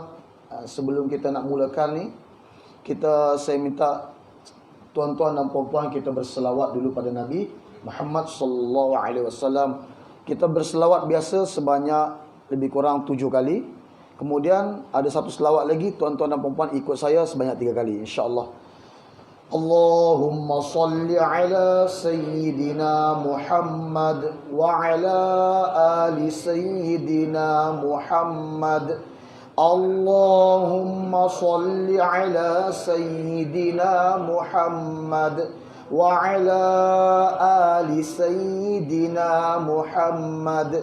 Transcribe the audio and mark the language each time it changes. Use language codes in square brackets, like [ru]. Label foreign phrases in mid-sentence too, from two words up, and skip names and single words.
[ms] Sebelum kita nak mulakan ni, saya minta tuan-tuan dan puan-puan kita berselawat dulu pada Nabi Muhammad [ar] صلى الله عليه وسلم. [ms] Kita berselawat biasa sebanyak lebih kurang 7 kali. Kemudian ada satu selawat lagi, tuan-tuan dan puan-puan ikut saya sebanyak 3 kali insya-Allah. [ar] اللهم صل على سيدنا محمد وعلى آل سيدنا محمد. اللهم صل على سيدنا محمد وعلى آل سيدنا محمد.